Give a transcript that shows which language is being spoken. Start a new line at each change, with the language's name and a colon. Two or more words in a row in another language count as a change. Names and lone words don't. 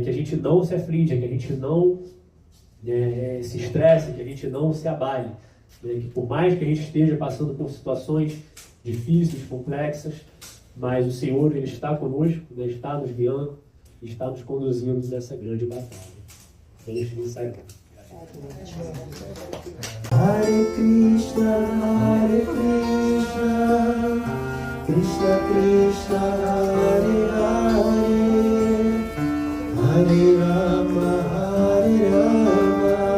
Portuguese: Que a gente não se aflige, que a gente não se estresse, que a gente não se abale, né? Que por mais que a gente esteja passando por situações difíceis, complexas, mas o Senhor ele está conosco, né? Está nos guiando, está nos conduzindo nessa grande batalha. Vamos começar.
Sanskrit: Hare Krishna, Hare Krishna, Krishna Krishna, Hare Hare, Hare Rama, Hare Rama,